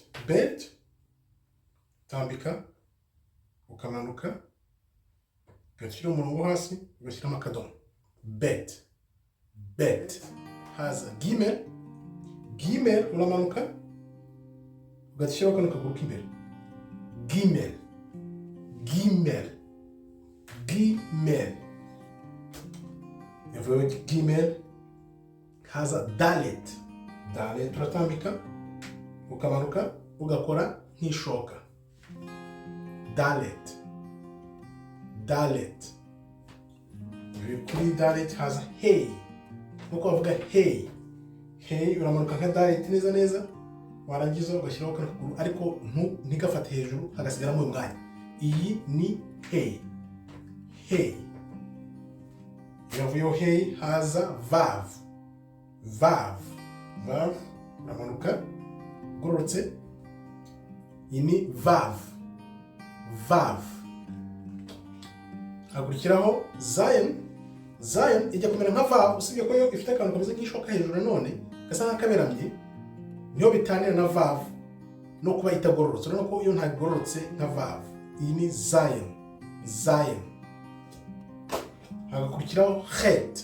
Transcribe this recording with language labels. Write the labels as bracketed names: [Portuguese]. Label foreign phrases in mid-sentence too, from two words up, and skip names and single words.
[Kinyarwanda] Bet tambika ukamanuka ugashyiraho umurongo hasi ugashyiramo akadomo. Bet. Bet. Haza gimel. Gimel uramanuka ugashyiraho kano kaguru k'imbere. Gimel. Gimel. Gimel. Yavuye gimel. Haza dalet. Dalet uratambika ukamanuka ugakora nk'ishoka. Dalet. Dalet. Kuri dalet haza hey. Nuko bavuga hey. Hey uramanuka nka dalet neza neza, warangiza ugashyiraho kano kaguru ariko ntigafate hejuru hagasigaramo umwanya. Iyi ni hey. Hey. Yavuyeho hey haza vav. Vav. Vav uramanuka ugororotse. Iyi ni vav. Vav. Hakurikiraho zayin. Zayin ijya kumera nka vav, usibye ko yo ifite akantu kameze nk'ishoka hejuru nanone gasa nk'akaberamye. Niyo bitanira na vav no kuba itagororotse. Urabona ko iyo ntagororotse nka vav. Iyi ni zayin. Zayin. Hagakurikiraho het.